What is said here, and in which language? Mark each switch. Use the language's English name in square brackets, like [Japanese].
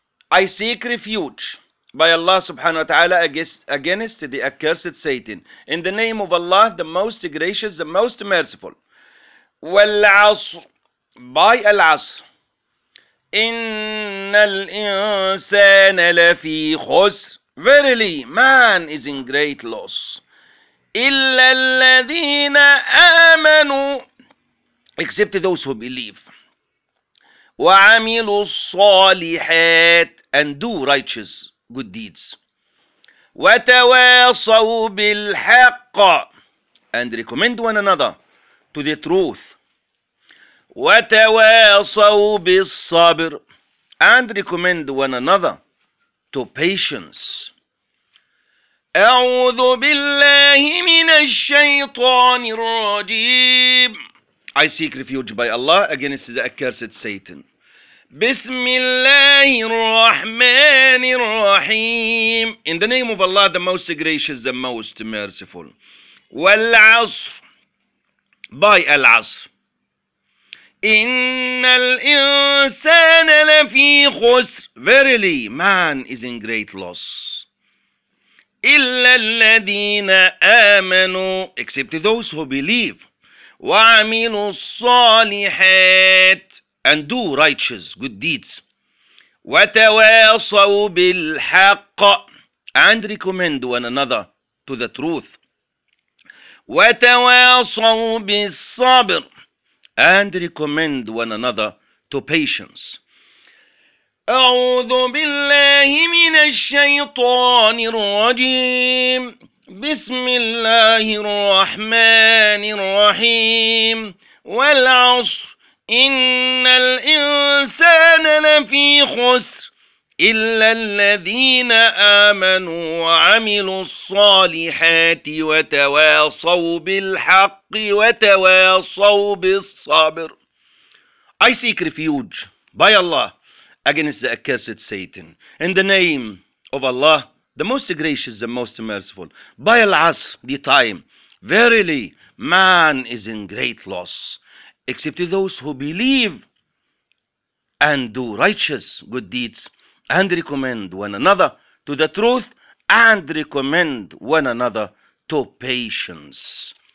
[English] I seek refuge by Allah subhanahu wa ta'ala against the accursed Satan. In the name of Allah, the most gracious, the most merciful. [Arabic] والعصر, by العصر. إن الإنسان لفي خسر. [English] Verily, man is in great loss. [Arabic] إلا الذين آمنوا, [English] except those who believe. [Arabic] وعملوا الصالحات, [English] and do righteous good deeds. [Arabic] وتواصوا بالحق, [English] and recommend one another to the truth. [Arabic] وتواصوا بالصبر, [English] and recommend one another to patience. [Arabic] أعوذ بالله من الشيطان الرجيم. [English] I seek refuge by Allah against the accursed Satan. [Arabic] بسم الله الرحمن الرحيم. [English] In the name of Allah, the most gracious, the most merciful. [Arabic] والعصر, by العصر. إن الإنسان لفي خسر. [English] Verily, man is in great loss. [Arabic] إلا الذين آمنوا, [English] except those who believe, [Arabic] وعملوا الصالحات, [English] and do righteous good deeds, [Arabic] وتواصوا بالحق, [English] and recommend one another to the truth. [Arabic] وتواصوا بالصبر, [English] and recommend one another to patience. [Arabic] أعوذ بالله من الشيطان الرجيم. بسم الله الرحمن الرحيم. والعصر, إن الإنسان لفي خسر إلا الذين آمنوا وعملوا الصالحات وتواصوا بالحق وتواصوا بالصبر. [English] I seek refuge by Allah against the accursed Satan. In the name of Allah, the most gracious, the most merciful. By Al-Asr, the time. Verily, man is in great loss, except to those who believe and do righteous good deeds and recommend one another to the truth and recommend one another to patience.